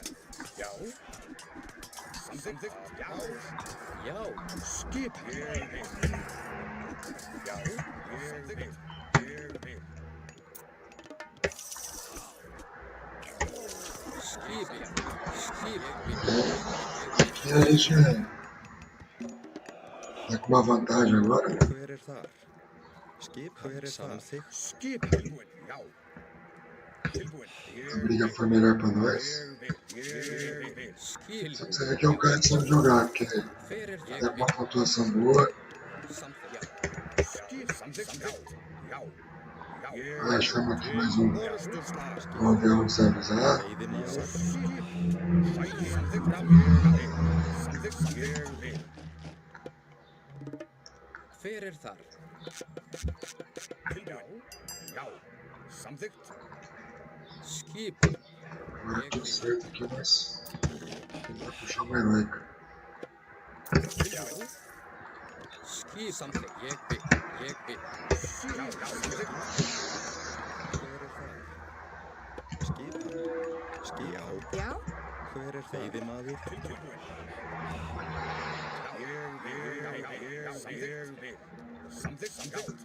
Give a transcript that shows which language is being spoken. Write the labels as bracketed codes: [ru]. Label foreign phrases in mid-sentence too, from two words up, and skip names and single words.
[is] Já. Samþykkt. Já. Já. Skip. Já. Samþykkt. Skip. Skip. [pt] Aqui a gente tá com uma vantagem agora. [is] Hver er þar? Skip. Hver er það? Skip. Tilbúin. Já. Tilbúin. [pt] A briga foi melhor pra nós. Só que você vê que é um cara que sabe jogar, porque tá com uma pontuação boa. Ah, chama aqui mais um avião que sabe usar. [is] Hver er þar? Já. Samþykkt. Skip. [pt] Agora tudo certo aqui, mas vai puxar uma heróica. [is] Skip. Samþykkt. Ég bið. Já. Hver er veiðimaður? Samþykkt.